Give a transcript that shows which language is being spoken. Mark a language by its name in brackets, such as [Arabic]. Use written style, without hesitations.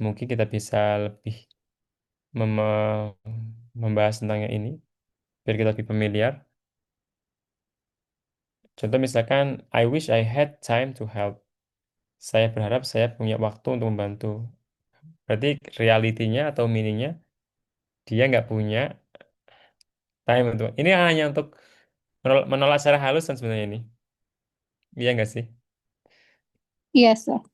[Indonesian] Mungkin kita bisa lebih mem- membahas tentang yang ini biar kita lebih familiar. Contoh misalkan [English] I wish I had time to help. [Indonesian] Saya berharap saya punya waktu untuk membantu. Berarti realitinya atau meaningnya dia nggak punya time untuk. Ini hanya untuk menolak secara halus kan sebenarnya ini. Iya nggak sih? Iya, sir.